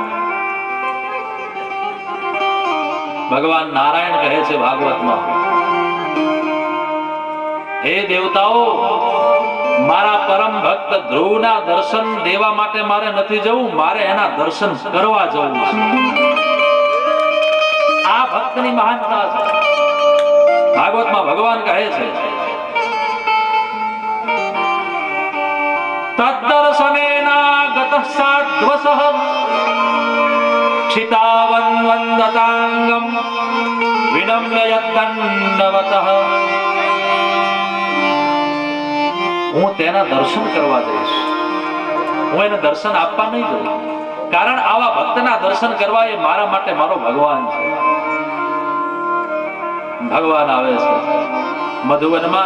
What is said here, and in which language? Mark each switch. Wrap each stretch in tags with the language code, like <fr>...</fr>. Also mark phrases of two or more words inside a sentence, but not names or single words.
<gu>ભગવાન નારાયણ કહે છે ભાગવતમાં, હે દેવતાઓ, મારા પરમ ભક્ત ધ્રુવના દર્શન દેવા માટે મારે નથી જવું, મારે એના દર્શન કરવા જવું છે. આ ભક્તની મહાનતા છે. ભાગવતમાં ભગવાન કહે છે,</gu> <sa>તદ્દર્શનેનાગતઃ સાધ્વસઃ क्षितावन्वन्दताङ्गं विनम्य यद्दण्डवतः.</sa> <gu>હું તેના દર્શન કરવા જઈશ, હું એને દર્શન આપવા નહીં જઉં. કારણ આવા ભક્તના દર્શન કરવા એ મારા માટે મારો ભગવાન છે. ભગવાન આવે છે મધુવનમાં.</gu>